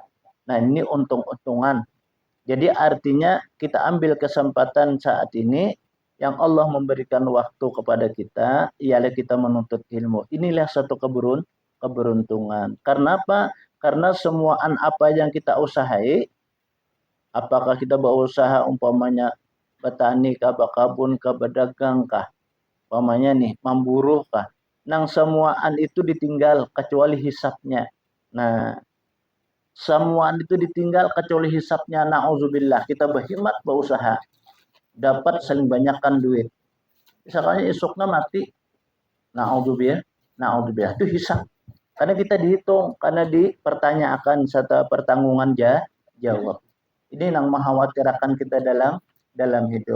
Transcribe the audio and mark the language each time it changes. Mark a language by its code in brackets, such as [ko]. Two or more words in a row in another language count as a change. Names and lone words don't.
[id] Nah, ini untung-untungan. Jadi artinya kita ambil kesempatan saat ini yang Allah memberikan waktu kepada kita, ialah kita menuntut ilmu. Inilah satu keberuntungan. Karena apa? Karena semuaan apa yang kita usahai, apakah kita berusaha umpamanya petani kah, bakabun kah, berdagang kah, umpamanya nih memburuh kah, nang semuaan itu ditinggal kecuali hisapnya. Nah, semuaan itu ditinggal kecuali hisapnya. Nauzubillah, kita berkhidmat berusaha dapat saling banyakkan duit. Misalnya esoknya mati, naudzubillah, naudzubillah itu hisab. Karena kita dihitung, karena dipertanyakan serta pertanggungan jawab. Ini yang mengkhawatirkan kita dalam hidup.